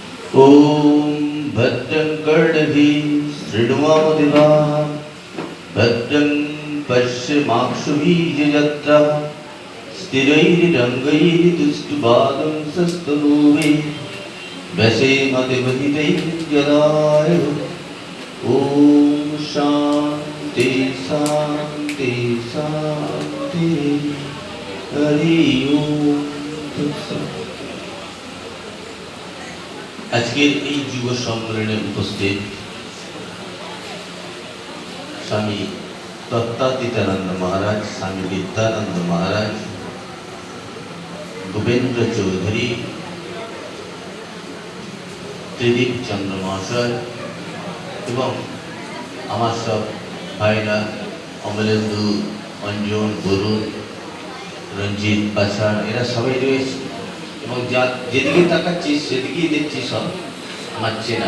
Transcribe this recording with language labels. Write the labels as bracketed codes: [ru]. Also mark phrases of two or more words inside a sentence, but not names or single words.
[sa] ॐ भद्रं कर्णभिः शृण्वामदेवाः भद्रं पश्यमाक्षुभिर्यजत्राः स्थिरैरङ्गैर्दुष्टुवादं सस्तनूवे व्यसेमदेवहितैर्यदाय ॐ शान्ति शान्ति शान्ति हरि ओम। [bn] আজকের এই যুব সম্মেলনে উপস্থিত স্বামী দত্তাতীতানন্দ মহারাজ, স্বামী বিদ্যানন্দ মহারাজ, গোবিন্দ চৌধুরী, ত্রিদীপ চন্দ্র মহাশয় এবং আমার সব ভাইরা অমলেন্দু, অঞ্জন, বরুণ, রঞ্জিত, পাশার, এরা সবাই রয়েছে এবং যেদিকে তাকাচ্ছি সেদিকেই দেখছি সব আমার চেনা।